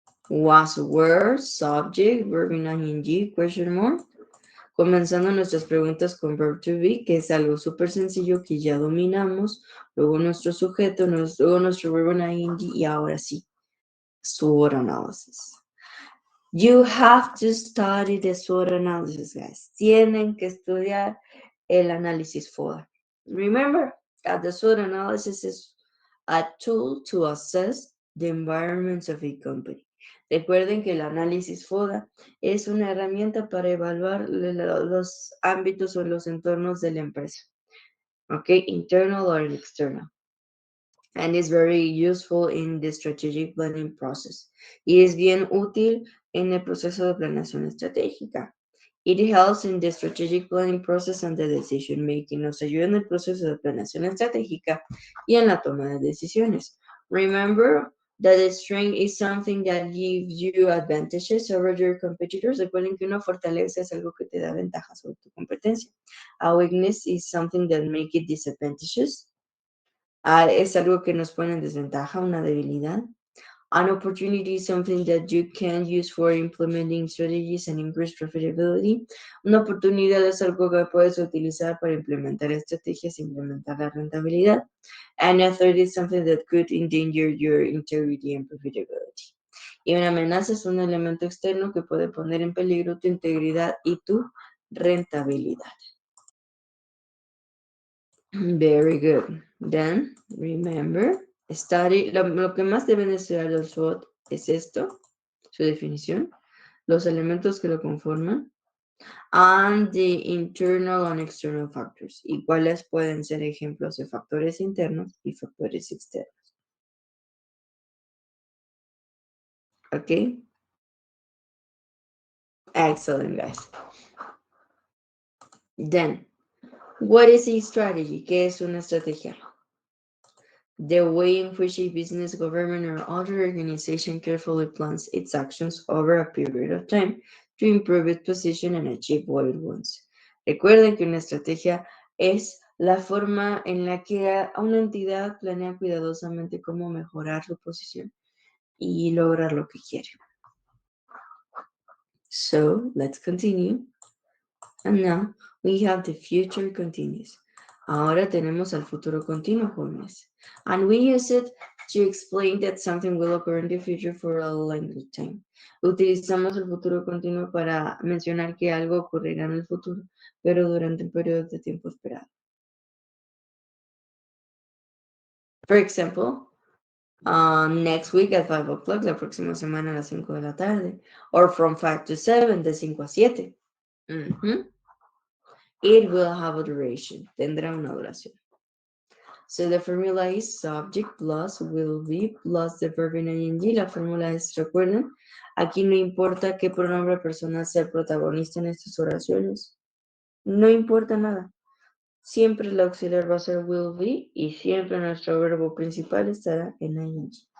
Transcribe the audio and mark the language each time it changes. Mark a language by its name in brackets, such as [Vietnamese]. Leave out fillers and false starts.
[English] Was, were, subject, verb in ing, question mark. [Spanish] Comenzando nuestras preguntas con verb to be, que es algo súper sencillo que ya dominamos. Luego nuestro sujeto, luego nuestro verbo in ing y ahora sí, SWOT analysis. [English] You have to study the SWOT analysis, guys. [Spanish] Tienen que estudiar el análisis FODA. [English] Remember that the SWOT analysis is a tool to assess the environments of a company. [Spanish] Recuerden que el análisis FODA es una herramienta para evaluar los ámbitos o los entornos de la empresa. [English] Okay, internal or external. And is very useful in the strategic planning process. [Spanish] Y es bien útil en el proceso de planeación estratégica. [English] It helps in the strategic planning process and the decision making. [Spanish] Nos ayuda en el proceso de planeación estratégica y en la toma de decisiones. [English] Remember that the strength is something that gives you advantages over your competitors. [Spanish] Recuerden que una fortaleza es algo que te da ventajas sobre tu competencia. [English] A weakness is something that makes it disadvantageous. [Spanish] Es algo que nos pone en desventaja, una debilidad. [English] An opportunity is something that you can use for implementing strategies and increase profitability. [Spanish] Una oportunidad es algo que puedes utilizar para implementar estrategias e implementar la rentabilidad. [English] And a third is something that could endanger your integrity and profitability. [Spanish] Y una amenaza es un elemento externo que puede poner en peligro tu integridad y tu rentabilidad. [English] Very good. Then, remember, study, [Spanish] lo que más deben estudiar del SWOT es esto, su definición, los elementos que lo conforman, [English] and the internal and external factors, [Spanish] y cuáles pueden ser ejemplos de factores internos y factores externos. [English] Okay? Excellent, guys. Then, what is a strategy? [Spanish] ¿Qué es una estrategia? [English] The way in which a business, government, or other organization carefully plans its actions over a period of time to improve its position and achieve what it wants. [Spanish] Recuerden que una estrategia es la forma en la que una entidad planea cuidadosamente cómo mejorar su posición y lograr lo que quiere. [English] So, let's continue. And now, we have the future continuous. [Spanish] Ahora tenemos el futuro continuo, jóvenes. [English] And we use it to explain that something will occur in the future for a lengthy time. [Spanish] Utilizamos el futuro continuo para mencionar que algo ocurrirá en el futuro, pero durante un periodo de tiempo esperado. [English] For example, next week at 5 o'clock, [Spanish] la próxima semana a las 5 de la tarde. [English] Or from 5 to 7, [Spanish] de 5 a 7. [English] It will have a duration. [Spanish] Tendrá una duración. [English] So the formula is subject plus will be plus the verb in ing. [Spanish] La fórmula es, recuerden, aquí no importa qué pronombre personal sea el protagonista en estas oraciones. No importa nada. Siempre el auxiliar va a ser will be y siempre nuestro verbo principal estará en ing.